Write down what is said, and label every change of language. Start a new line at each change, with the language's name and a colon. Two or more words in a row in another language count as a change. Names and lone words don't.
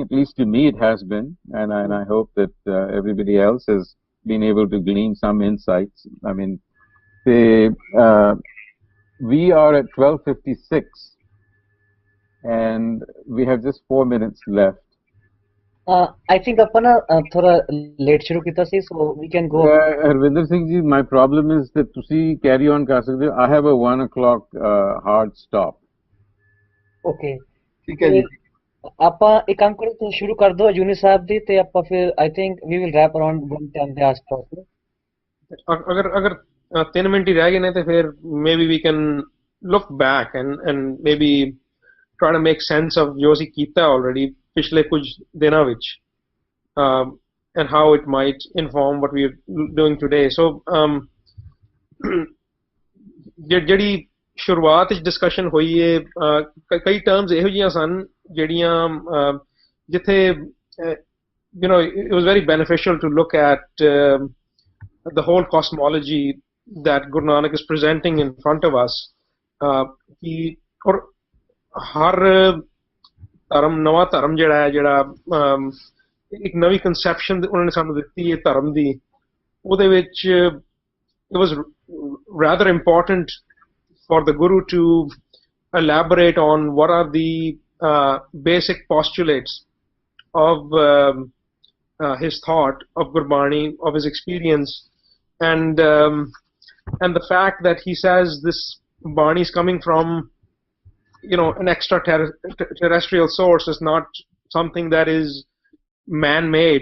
English: At least to me, it has been, and I hope that everybody else has been able to glean some insights. I mean. We are at 12:56 and we have just 4 minutes left. I think
Punjabi: ਆਪਾਂ ਨਾ ਥੋੜਾ late ਸ਼ੁਰੂ ਕੀਤਾ ਸੀ,
English: so we can go. Harvinder Singh ji, my problem is that
Punjabi: ਤੁਸੀਂ carry on ਕਰ ਸਕਦੇ ਹੋ.
English: I have a 1 o'clock hard stop. Okay.
Punjabi: ਠੀਕ ਹੈ ਜੀ। ਆਪਾਂ ਇੱਕ ਕੰਮ ਕਰੋ, ਤੁਸੀਂ ਸ਼ੁਰੂ ਕਰ ਦਿਓ ਯੂਨਿਸ ਸਾਹਿਬ ਦੀ, ਤੇ ਆਪਾਂ ਫਿਰ
English: I think we will wrap around 1:10
Punjabi: ਦੇ ਆਸ-ਪਾਸ। ਅਗਰ 3 ਮਿੰਟ ਹੀ ਰਹਿ ਗਏ ਨੇ ਤੇ ਫਿਰ
English: maybe we can look back and maybe try to make sense of
Punjabi: ਜੋ ਅਸੀਂ ਕੀਤਾ already ਪਿਛਲੇ ਕੁਝ ਦਿਨਾਂ ਵਿੱਚ,
English: and how it might inform what we are doing today. So
Punjabi: ਜਿਹੜੀ ਸ਼ੁਰੂਆਤ ਵਿੱਚ ਡਿਸਕਸ਼ਨ ਹੋਈ ਹੈ, ਕਈ ਟਰਮਸ ਇਹੋ ਜਿਹੀਆਂ ਸਨ ਜਿਹੜੀਆਂ ਜਿੱਥੇ
English: it was very beneficial to look at the whole cosmology that Guru Nanak is presenting in front of us.
Punjabi: ਔਰ ਹਰ ਧਰਮ, ਨਵਾਂ ਧਰਮ ਜਿਹੜਾ ਇੱਕ ਨਵੀਂ ਕਨਸੈਪਸ਼ਨ ਉਹਨਾਂ ਨੇ ਸਾਨੂੰ ਦਿੱਤੀ ਹੈ ਧਰਮ ਦੀ, ਉਹਦੇ ਵਿੱਚ
English: it was rather important for the Guru to elaborate on what are the basic postulates of his thought, of Gurbani, of his experience, and the fact that he says this Bani is coming from an extraterrestrial source is not something that is man-made.